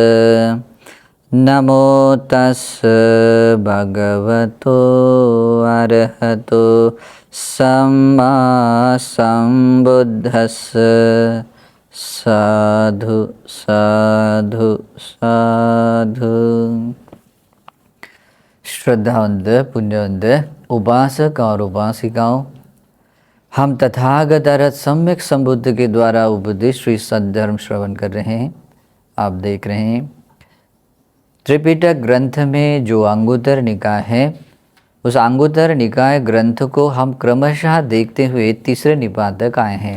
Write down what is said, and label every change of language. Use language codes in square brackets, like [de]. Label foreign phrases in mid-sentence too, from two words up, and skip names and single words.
[pi] नमो तस् भगवतो अरहतो सम्मा सम्बुद्धस्स। साधु साधु साधु। [hi] श्रद्धावंत पुण्यवंत उपासक और उपासिकाओं, हम तथागत अरहत सम्यक संबुद्ध के द्वारा उपदेश श्री सद्धर्म श्रवण कर रहे हैं। आप देख रहे हैं त्रिपिटक ग्रंथ में जो अंगुत्तर निकाय है, उस अंगुत्तर निकाय ग्रंथ को हम क्रमशः देखते हुए तीसरे निपात तक आए हैं।